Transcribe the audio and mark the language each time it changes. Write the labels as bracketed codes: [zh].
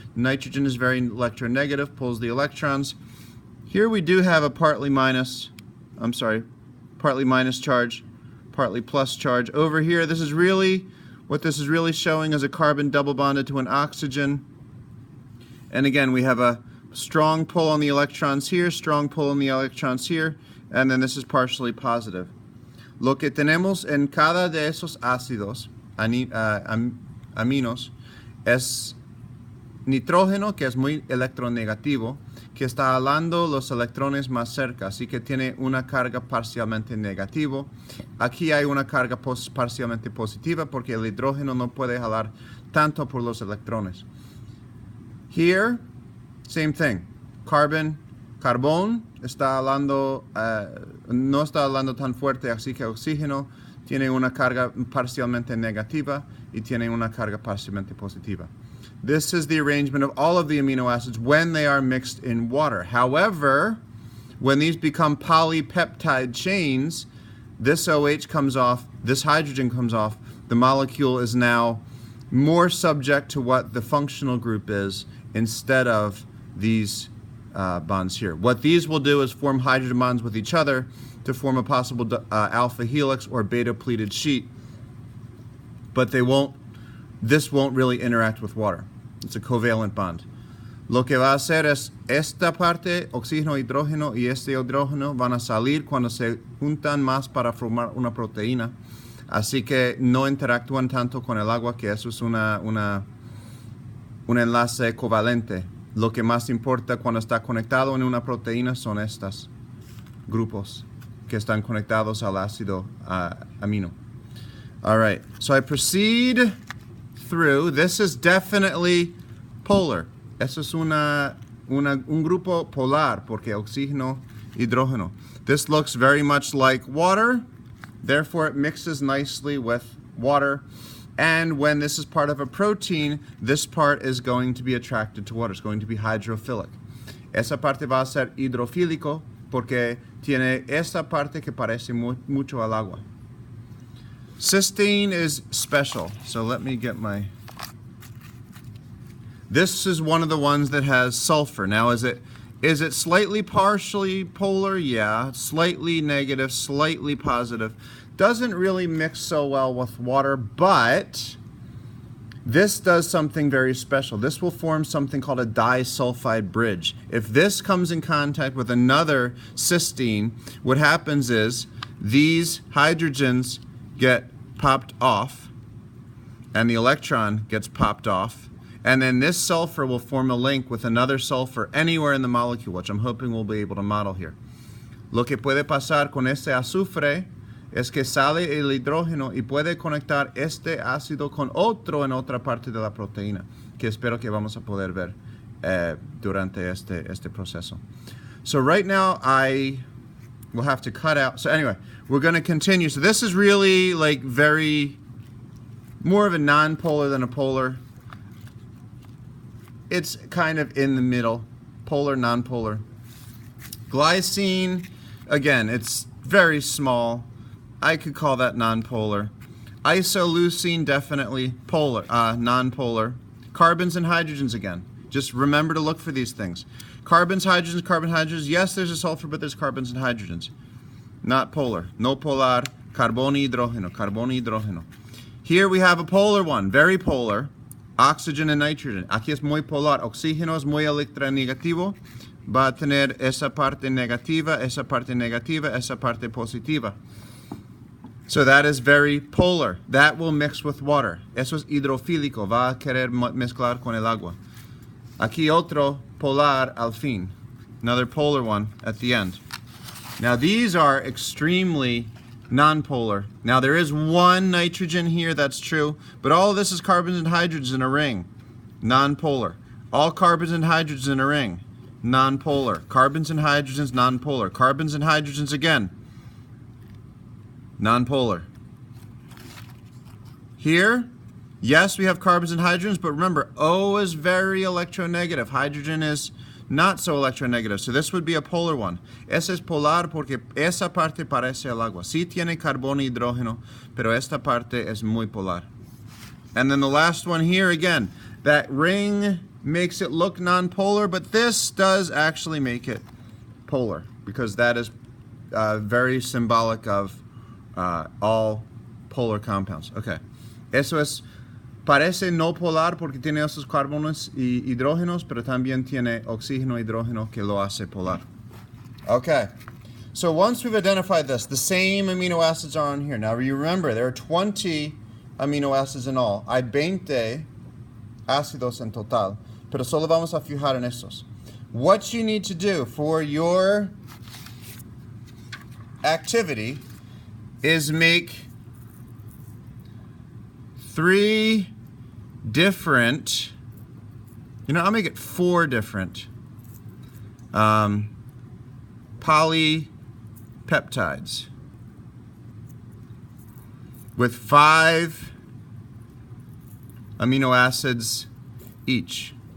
[en] Nitrogen is very electronegative, pulls the electrons. Here we do have a partly minus charge, partly plus charge. Over here, this is really, what this is really showing is a carbon double bonded to an oxygen. And again, we have a strong pull on the electrons here, strong pull on the electrons here, and then this is partially positive. [es] Lo que tenemos en cada de esos ácidos aminos es nitrógeno, que es muy electronegativo, que está jalando los electrones más cerca, así que tiene una carga parcialmente negativa. Aquí hay una carga parcialmente positiva porque el hidrógeno no puede jalar tanto por los electrones. [en] Here, same thing. [es] Carbón está hablando, no está hablando tan fuerte, así que oxígeno tiene una carga parcialmente negativa y tiene una carga parcialmente positiva. [en] This is the arrangement of all of the amino acids when they are mixed in water. However, when these become polypeptide chains, this OH comes off, this hydrogen comes off, the molecule is now more subject to what the functional group is instead of these bonds here. What these will do is form hydrogen bonds with each other to form a possible alpha helix or beta pleated sheet, but this won't really interact with water. It's a covalent bond. [es] Lo que va a hacer es esta parte, oxígeno, hidrógeno, y este hidrógeno van a salir cuando se juntan más para formar una proteína. Así que no interactúan tanto con el agua, que eso es un enlace covalente. Lo que más importa cuando está conectado en una proteína son estos grupos que están conectados al ácido amino. [en] All right, so I proceed through. This is definitely polar. [es] Eso es un grupo polar porque oxígeno, hidrógeno. [en] This looks very much like water, therefore it mixes nicely with water. And when this is part of a protein, this part is going to be attracted to water. It's going to be hydrophilic. [es] Esa parte va a ser hidrofílico porque tiene esta parte que parece mucho al agua. [en] Cysteine is special. So let me get my This is one of the ones that has sulfur. Now, is it slightly partially polar? Yeah. Slightly negative, slightly positive. Doesn't really mix so well with water, but this does something very special. This will form something called a disulfide bridge. If this comes in contact with another cysteine, what happens is these hydrogens get popped off, and the electron gets popped off, and then this sulfur will form a link with another sulfur anywhere in the molecule, which I'm hoping we'll be able to model here. [es] Lo que puede pasar con este azufre es que sale el hidrógeno y puede conectar este ácido con otro en otra parte de la proteína, que espero que vamos a poder ver durante este proceso. [en] So right now I will have to cut out. So anyway, we're going to continue. So this is really like more of a non-polar than a polar. It's kind of in the middle, polar, non-polar. Glycine, again, it's very small. I could call that non-polar. Isoleucine, definitely polar, non-polar. Carbons and hydrogens again. Just remember to look for these things. Carbons, hydrogens, carbon, hydrogens. Yes, there's a sulfur, but there's carbons and hydrogens. Not polar. [es] No polar. Carbono, hidrógeno. Carbono, hidrógeno. [en] Here we have a polar one, very polar. Oxygen and nitrogen. [es] Aquí es muy polar. Oxígeno es muy electronegativo. Va a tener esa parte negativa, esa parte negativa, esa parte positiva. [en] So that is very polar. That will mix with water. [es] Eso es hidrofílico. Va a querer mezclar con el agua. Aquí otro polar al fin. [en] Another polar one at the end. Now these are extremely non-polar. Now there is one nitrogen here, that's true, but all of this is carbons and hydrogens in a ring. Non-polar. All carbons and hydrogens in a ring. Non-polar. Carbons and hydrogens, non-polar. Carbons and hydrogens again. Non-polar. Here, yes, we have carbons and hydrogens, but remember, O is very electronegative. Hydrogen is not so electronegative, so this would be a polar one. [es] Ese es polar porque esa parte parece el agua. Sí tiene carbono y hidrógeno, pero esta parte es muy polar. [en] And then the last one here, again, that ring makes it look non-polar, but this does actually make it polar, because that is very symbolic of all polar compounds. Okay. [es] Eso es, parece no polar porque tiene esos carbonos y hidrógenos, pero también tiene oxígeno y hidrógeno que lo hace polar. [en] Okay. So once we've identified this, the same amino acids are on here. Now you remember, there are 20 amino acids in all. [es] Hay 20 ácidos en total, pero solo vamos a fijar en estos. [en] What you need to do for your activity is make 3 different, I'll make it 4 different polypeptides with 5 amino acids each.